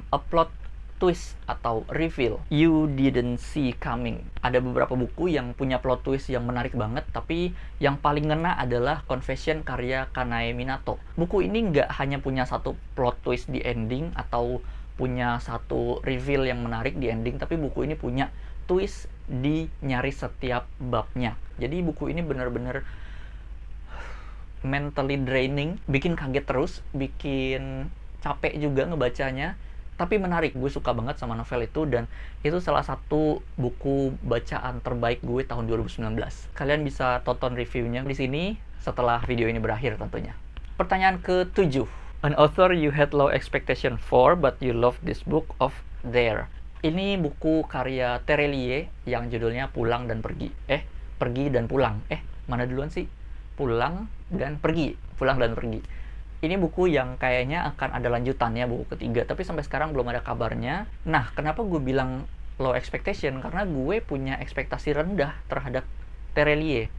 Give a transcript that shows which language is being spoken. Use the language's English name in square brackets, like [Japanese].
[English] A plot twist atau reveal you didn't see coming. [Indonesian] Ada beberapa buku yang punya plot twist yang menarik banget, tapi yang paling ngena adalah Confession karya Kanae Minato. Buku ini nggak hanya punya satu plot twist di ending atau punya satu reveal yang menarik di ending, tapi buku ini punya twist di nyaris setiap babnya. Jadi buku ini benar-benar mentally draining, bikin kaget terus, bikin capek juga ngebacanya, tapi menarik. Gue suka banget sama novel itu, dan itu salah satu buku bacaan terbaik gue tahun 2019. Kalian bisa tonton reviewnya di sini setelah video ini berakhir tentunya. Pertanyaan ke-7. [English] An author you had low expectation for but you love this book of There. [Indonesian] Ini buku karya Terelie yang judulnya Pulang dan Pergi. Pergi dan Pulang. Mana duluan sih? Pulang dan Pergi. Pulang dan Pergi. Ini buku yang kayaknya akan ada lanjutannya, buku ketiga, tapi sampai sekarang belum ada kabarnya. Nah, kenapa gue bilang low expectation? Karena gue punya ekspektasi rendah terhadap Terelie.